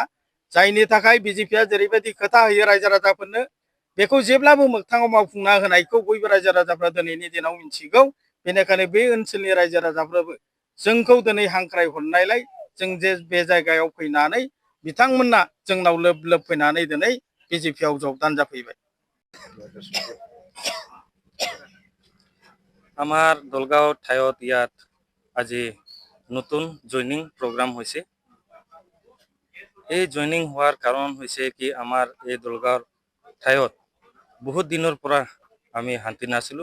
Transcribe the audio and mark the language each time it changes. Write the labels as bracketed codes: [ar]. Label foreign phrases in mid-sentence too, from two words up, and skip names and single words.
[brx] जायनि थाखाय बीजेपीआ जेरैबायदि खोथा होयो रायजो राजाफोरनो बेखौ जेब्लाबो मोगथाङाव मावफुंना होनायखौ बयबो रायजो राजाफ्रा दिनैनि दिनाव मिन्थिगौ। बेनिखायनो बे ओनसोलनि रायजो राजाफ्राबो जोंखौ दिनै हांख्राय हरनायलाय जों जे बे जायगायाव फैनानै बिथांमोना जोंनाव लोब फैनानै दिनै बीजेपीआव जगदान जाफैबाय। [as] আমাৰ দলগাঁও ঠাইত ইয়াত আজি নতুন [en] joining program [as] হৈছে। এই জইনিং হোৱাৰ কাৰণ হৈছে কি আমাৰ এই দলগাঁৱৰ ঠাইত বহুত দিনৰ পৰা আমি শান্তি নাছিলোঁ।